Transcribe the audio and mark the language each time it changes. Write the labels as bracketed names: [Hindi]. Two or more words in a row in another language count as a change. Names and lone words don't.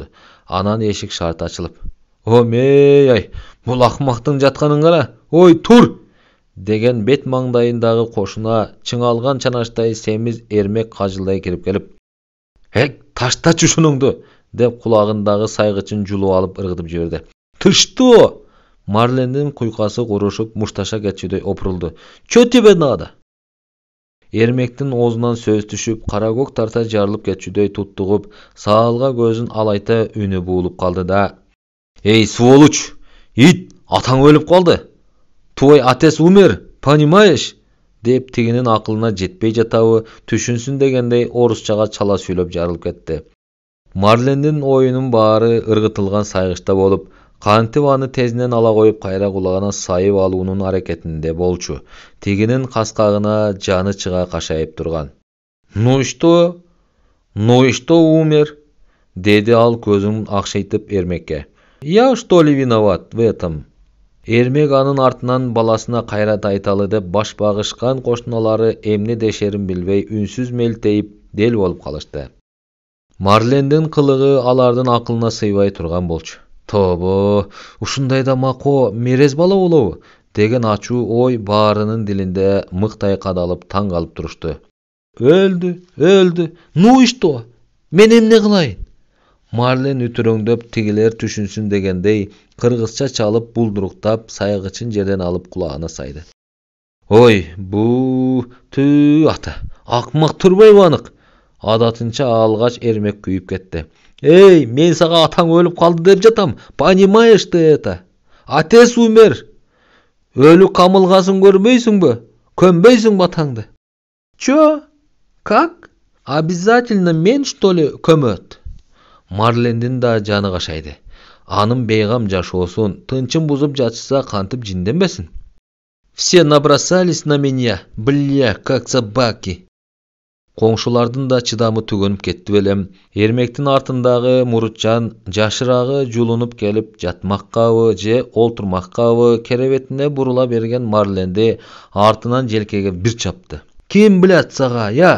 [Kyrgyz] Анан эшик шарт ачылып: "Ой, бул акмактын жатканын кара. Ой, тур!" деген бет маңдайындагы кошуна чыңалган чанаштай семиз эрмек кажылдай кирип келип: таштачы ушунуңду" деп кулагындагы сайгычын жулуп алып ыргытып жиберди. [Russian] "Ты что?" [Kyrgyz] Марлендин куйкасы курушуп, мушташа кетчүдөй опурулду. [Russian] "Чё тебе надо?" [Kyrgyz] Эрмектин оозунан сөз түшүп, кара көк тарта жарылып кетчүдөй туттугуп, саалга көзүн алайта үнү буулуп калды да: "Эй, сволочь! Ит, атаң өлүп калды. [Russian] Твой отец умер, понимаешь?" [Kyrgyz] деп тигинин акылына жетпей жатабы, түшүнсүн дегендей орусчага чала сүйлөп жарылып кетти. Марлендин оюнун баары ыргытылган сайгычта болуп, кантип аны тезинен ала коюп кайра кулагына сайып алуунун аракетинде болчу. Тигинин каскагына жаны чыга кашайып турган. [Russian] "Ну и что умер?" [Kyrgyz] деди ал көзүн акшайтып эрмекке. [Russian] "Я что ли виноват в этом?" [Kyrgyz] Эрмек анын артынан баласына кайрат айталы деп баш багышкан кошуналары эмне дешерин билбей үнсүз мелтейип дел болуп калышты. Марлендин кылыгы алардын акылына сыйбай турган болчу. "Тобо, ушундай да мako мерез бала болобу?" деген ачуу ой баарынын дилинде мыктай кадалып таң калып турушту. Өлдү. [Russian] Ну и что? [Kyrgyz] Мен эмне кылайын?" Марлен үтүрөңдөп тигилер түшүнсүн дегендей кыргызча чалып булдуруктап сайгычын жерден алып кулагына сайды. "Ой, ата, акмак турбайбы анык?" Адатынча алгач эрмек күйүп кетти. "Эй, мен сага атаң өлүп калды деп жатам. [Russian] Понимаешь ты это? Отец умер. [Kyrgyz] Өлү камылгасын көрбөйсүңбү? Көмбөйсүңбү атаңды?" [Russian] "Чё? Как? Обязательно мен что ли көмөт?" [Kyrgyz] Марлендин да жаны кашайды. Анын бейгам жашоосун тынчын бузуп жатышса кантип жинденбесин? [Russian] "Все набросались на меня, бля, как собаки." [Kyrgyz] Коңшулардын да чыдамы түгөнүп кетти белем. Эрмектин артындагы мурутчан жашырагы жулунуп келип жатмаккабы же олтурмаккабы керебетине бурула берген Марленди артынан желкеге бир чапты. "Ким билет сага, я?